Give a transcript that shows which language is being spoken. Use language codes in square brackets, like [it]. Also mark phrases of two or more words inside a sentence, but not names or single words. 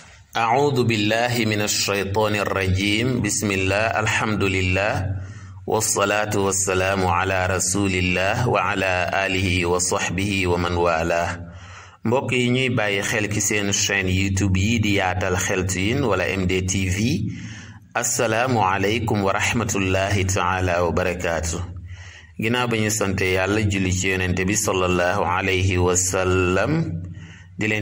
[ar] أعوذ بالله من الشيطان الرجيم بسم الله الحمد لله والصلاة والسلام على رسول الله وعلى آله وصحبه ومن والاه [wo] mbokk yi ñuy bàyyi xel ci seen chaîne YouTube yi di yaatal xeltiin wala MDTV [ar] السلام عليكم ورحمة الله تعالى وبركاته [wo] ginnaaw ba ñu sante yàlla julli ci yonente bi [ar] صلى الله عليه وسلم [wo] di leen